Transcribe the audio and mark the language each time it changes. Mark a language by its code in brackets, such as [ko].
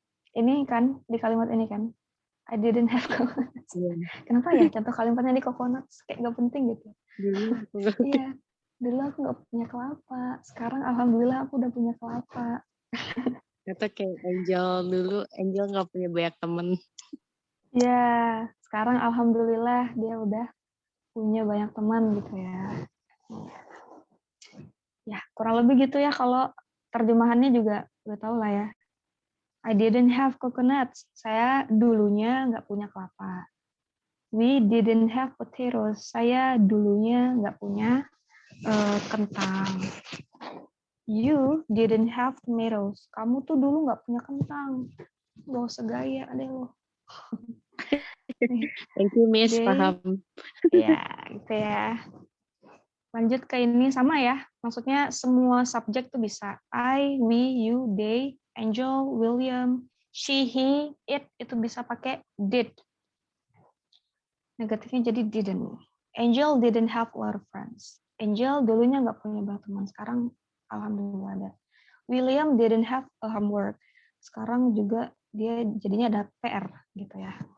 [id] Ini kan, di kalimat ini kan, [en] I didn't have coconuts. [id] Kenapa ya contoh kalimatnya di coconuts? Kayak nggak penting gitu. Iya, dulu aku nggak punya kelapa. Sekarang alhamdulillah aku udah punya kelapa. Kata kayak Angel dulu, Angel nggak punya banyak temen. Ya, sekarang alhamdulillah dia udah punya banyak teman gitu ya. Ya, kurang lebih gitu ya kalau terjemahannya juga udah tahu lah ya. [en] I didn't have coconuts. [id] Saya dulunya nggak punya kelapa. [en] We didn't have potatoes. [id] Saya dulunya nggak punya kentang. [en] You didn't have tomatoes. [id] Kamu tuh dulu nggak punya kentang. Gak usah gaya deh lo. [en] Thank you, Miss. [id] Paham. Ya, gitu ya. Lanjut ke ini sama ya. Maksudnya semua subjek tuh bisa. I, we, you, they, Angel, William, she, he, it itu bisa pakai did. Negatifnya jadi didn't. [en] Angel didn't have a lot of friends. [id] Angel dulunya nggak punya banyak teman. Sekarang alhamdulillah ada. [en] William didn't have a homework. [id] Sekarang juga dia jadinya ada PR gitu ya.